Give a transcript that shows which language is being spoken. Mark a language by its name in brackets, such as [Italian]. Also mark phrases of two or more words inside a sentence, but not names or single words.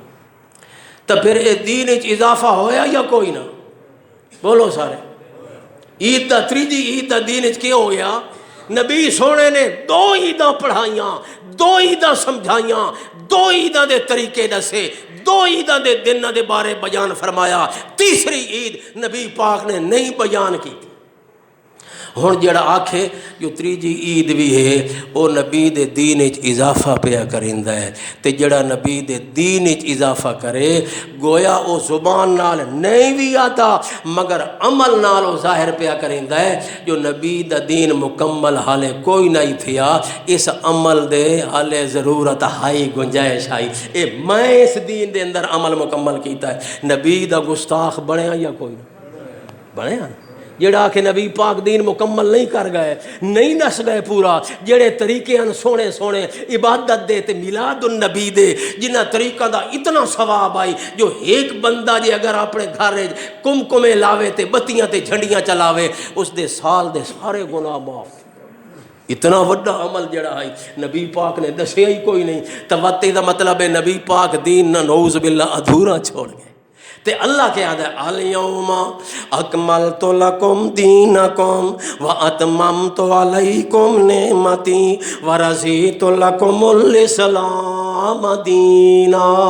[Saraiki] تو پھر اے دین وچ اضافہ ہویا یا کوئی نہ؟ بولو سارے۔ عید دا تریجی عید دا دین وچ کی ہو گیا؟ نبی سونے نے 2 عیداں پڑھائیاں، 2 عیداں سمجھائیاں، 2 عیداں دے طریقے دسے، 2 عیداں دے دن دے بارے بیان فرمایا، تیسری عید نبی پاک نے نہیں بیان کی۔ ہن جڑا آکھے جو تریجی عید بھی ہے وہ نبی دے دین وچ اضافہ پیا کریندا ہے، تے جڑا نبی دے دین وچ اضافہ کرے گویا او زبان نال نہیں بھی آتا مگر عمل نال او ظاہر پیا کریندا ہے جو نبی دا دین مکمل حالے کوئی نہیں تھیا، اس عمل دے حالے ضرورت ہائی گنجائش آئی، اے میں اس دین دے اندر عمل مکمل کیتا ہے۔ نبی دا گستاخ بنیا یا کوئی نہ بنیا؟ جڑا کہ نبی پاک دین مکمل نہیں کر گئے، نہیں دس گئے پورا، جڑے طریقے ہیں سونے سونے عبادت دے تے میلاد النبی دے، جنہ طریقہ دا اتنا ثواب آئی جو ایک بندہ جے اگر اپنے گھر کمکمے لاوے تے بتیاں تے جھنڈیاں چلاوے اس دے سال دے سارے گناہ معاف۔ اتنا وڈا عمل جڑا ہے نبی پاک نے دسیا ہی کوئی نہیں۔ توتی دا مطلب ہے نبی پاک دین نہ [Arabic] نعوذ باللہ [Saraiki] ادھورا چھوڑ گئے۔ تے اللہ کیا ہے [Arabic] الیوم اکملت لکم دینکم واتممت علیکم نعمتی ورضیت لکم الاسلام دینا۔